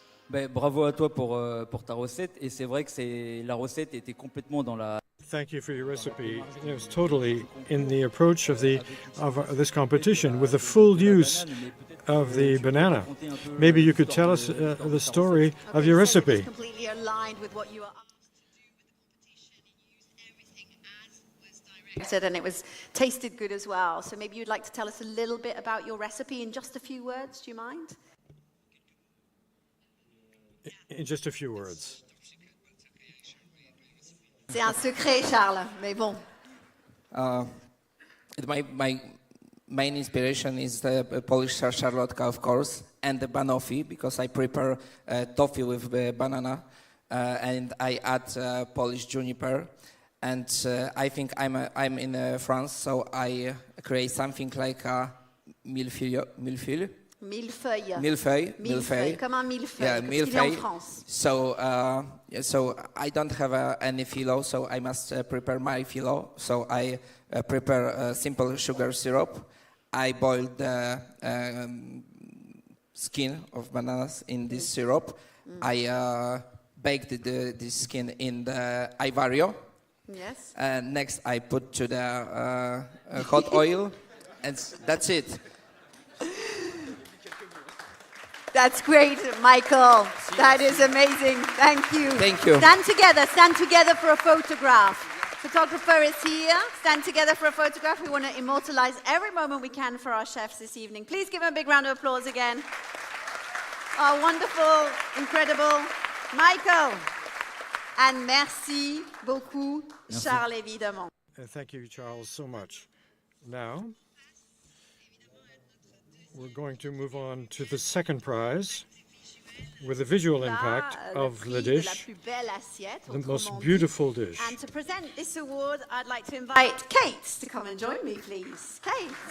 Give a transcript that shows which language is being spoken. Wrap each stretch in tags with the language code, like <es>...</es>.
<fr>Bravo à toi pour ta recette. Et c'est vrai que la recette était complètement dans la...</fr> <en>Thank you for your recipe. It was totally in the approach of this competition with the full use of the banana. Maybe you could tell us the story of your recipe. It's completely aligned with what you are asked to do with the competition. You used everything as was directed, and it was tasted good as well. So maybe you'd like to tell us a little bit about your recipe in just a few words. Do you mind? In just a few words.</en> <fr>C'est un secret, Charles, mais bon.</fr> <en>My main inspiration is the Polish szarlotka, of course, and the banoffee, because I prepare toffee with banana, and I add Polish juniper. And I think I'm in France, so I create something like a millefeuille.</en> <fr>Millefeuille, comme un millefeuille,</fr> <en>yeah,</en> <fr>parce qu'il est en France.</fr> <en>So I don't have any phyllo, so I must prepare my phyllo. So I prepare simple sugar syrup. I boil the skin of bananas in this syrup. I baked this skin in the Ivario. Yes. Next I put to the hot oil, and that's it. That's great, Michael. That is amazing. Thank you. Thank you. Stand together for a photograph. Photographer is here. Stand together for a photograph. We want to immortalize every moment we can for our chefs this evening. Please give them a big round of applause again. Oh, wonderful, incredible. Michael.</en> <fr>And merci beaucoup, Charles, évidemment.</fr> <en>Thank you, Charles, so much. Now, we're going to move on to the second prize with the visual impact of the dish, the most beautiful dish. And to present this award, I'd like to invite Kate to come and join me, please. Kate.</en>